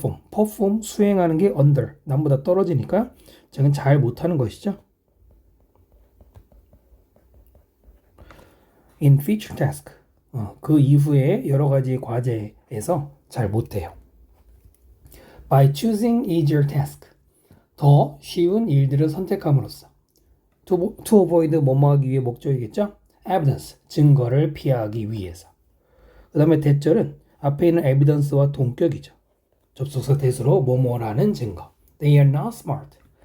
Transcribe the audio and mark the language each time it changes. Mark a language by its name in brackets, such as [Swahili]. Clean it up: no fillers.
[Korean] perform 수행하는 게 under 남보다 떨어지니까 저는 잘 못하는 것이죠. [English] in future task [Korean] 그 이후에 여러 가지 과제에서 잘 못해요. [English] by choosing easier task. [Korean] 더 쉬운 일들을 선택함으로써. [English] to avoid [Korean] 뭐뭐 하기 위해 목적이겠죠? evidence, 증거를 피하기 위해서. 그 다음에 대절은 앞에 있는 evidence와 동격이죠. 접속사 대수로 뭐뭐라는 증거. [English] They are not smart.